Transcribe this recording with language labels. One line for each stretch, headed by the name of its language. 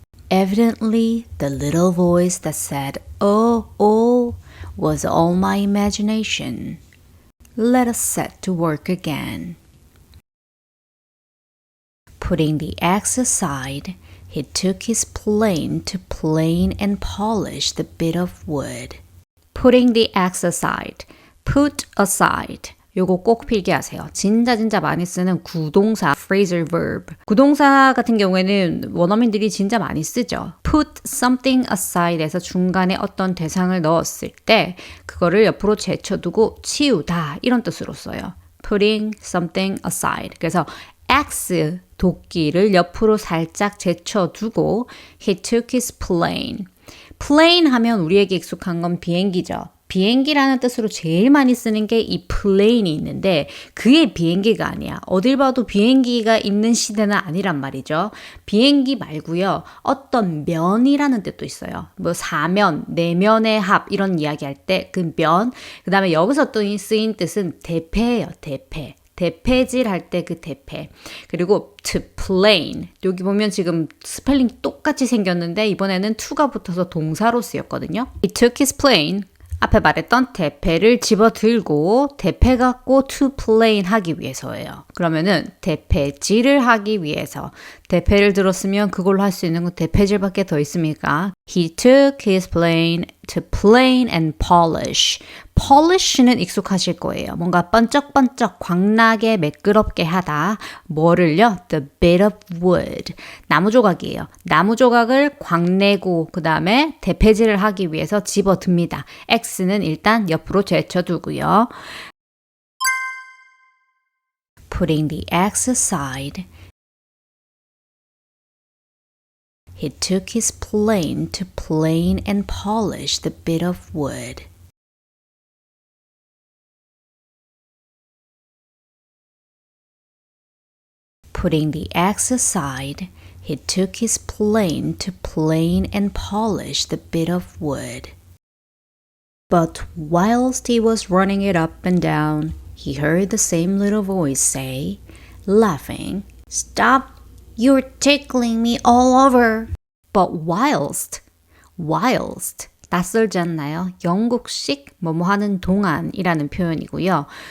English: Evidently, the little voice that said, "Oh, oh," was all my imagination. Let us set to work again. Putting the axe aside, He took his plane to plane and polish the bit of wood. Putting the axe aside. Put aside.
Korean: 요거 꼭 필기하세요. 진짜 많이 쓰는 구동사 phrasal verb. 구동사 같은 경우에는 원어민들이 진짜 많이 쓰죠.
English: Put something aside에서
Korean: 중간에 어떤 대상을 넣었을 때 그거를 옆으로 제쳐두고 치우다 이런 뜻으로 써요.
English: Putting something aside.
Korean: 그래서 X 도끼를 옆으로 살짝 제쳐두고
English: He took his plane.
Korean: plane 하면 우리에게 익숙한 건 비행기죠. 비행기라는 뜻으로 제일 많이 쓰는 게 이 plane이 있는데 그게 비행기가 아니야. 어딜 봐도 비행기가 있는 시대는 아니란 말이죠. 비행기 말고요. 어떤 면이라는 뜻도 있어요. 뭐 사면, 내면의 합 이런 이야기 할 때 그 면, 그 다음에 여기서 또 쓰인 뜻은 대패예요. 대패. 대패질 할 때 그 대패.
English: 그리고 to plane.
Korean: 여기 보면 지금 스펠링 똑같이 생겼는데 이번에는 to가 붙어서 동사로 쓰였거든요.
English: He took his plane.
Korean: 앞에 말했던 대패를 집어들고 대패 갖고
English: to plane
Korean: 하기 위해서예요. 그러면은 대패질을 하기 위해서 대패를 들었으면 그걸로 할 수 있는 건 대패질밖에 더 있습니까?
English: He took his plane to plane and polish.
Korean: polish는 익숙하실 거예요. 뭔가 번쩍번쩍 광나게 매끄럽게 하다. 뭐를요?
English: The bit of wood.
Korean: 나무 조각이에요. 나무 조각을 광내고 그 다음에 대패질을 하기 위해서 집어듭니다. X는 일단 옆으로 제쳐두고요.
English: Putting the axe aside. He took his plane to plane and polish the bit of wood. Putting the axe aside, he took his plane to plane and polish the bit of wood. But whilst he was running it up and down, he heard the same little voice say, laughing, "Stop! You're tickling me all over." But whilst,
Korean: 낯설지 않나요? 영국식 뭐뭐 하는 동안이라는 표현이고요.